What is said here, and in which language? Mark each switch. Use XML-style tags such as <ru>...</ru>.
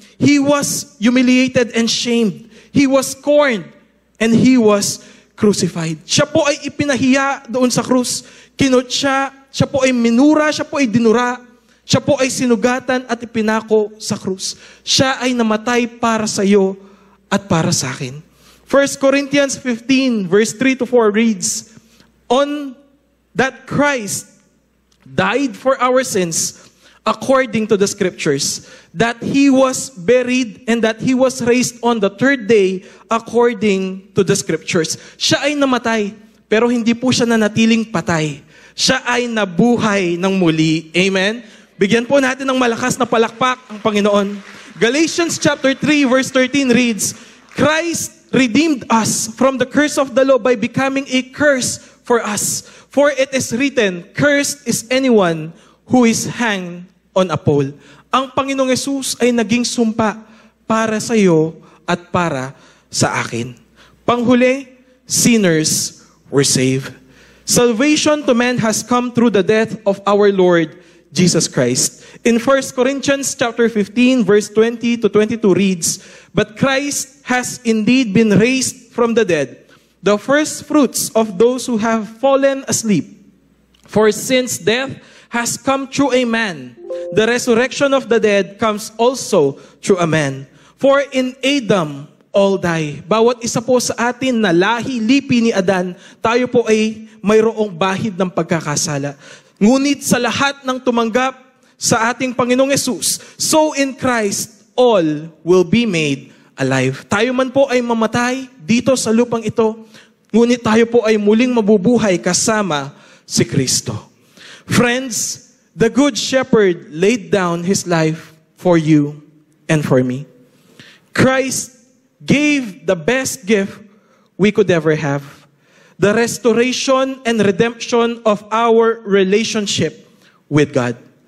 <en>He was humiliated and shamed. He was scorned and He was crucified.</en> <tl>Siya po ay ipinahiya doon sa krus. Kinutya, siya po ay minura, siya po ay dinura. Siya po ay sinugatan at ipinako sa krus. Siya ay namatay para sa iyo at para sa akin.</tl> <en>1 Corinthians 15 verse 3 to 4 reads, on that Christ died for our sins according to the scriptures, that He was buried and that He was raised on the third day according to the scriptures.</en> <tl>Siya ay namatay, pero hindi po siya nanatiling patay. Siya ay nabuhay ng muli. Amen? Bigyan po natin ng malakas na palakpak ang Panginoon.</tl> <en>Galatians chapter 3 verse 13 reads, Christ redeemed us from the curse of the law by becoming a curse for us. For it is written, cursed is anyone who is hanged on a pole.</en> <tl>Ang Panginoong Yesus ay naging sumpa para sa iyo at para sa akin. Panghuli,</tl> <en>sinners were saved. Salvation to man has come through the death of our Lord Jesus Christ. In 1 Corinthians chapter 15 verse 20 to 22 reads, but Christ has indeed been raised from the dead, the first fruits of those who have fallen asleep. For since death has come through a man, the resurrection of the dead comes also through a man. For in Adam all die.</en> <tl>Bawat isa po sa atin na lahi, lipi ni Adan, tayo po ay mayroong bahid ng pagkakasala. Ngunit sa lahat ng tumanggap sa ating Panginoong Yesus,</tl> <en>so in Christ, all will be made alive.</en> <tl>Tayo man po ay mamatay dito sa lupang ito, ngunit tayo po ay muling mabubuhay kasama si Kristo.</tl> <en>Friends, the Good Shepherd laid down His life for you and for me. Christ gave the best gift we could ever have. The restoration and redemption of our relationship with God.</en>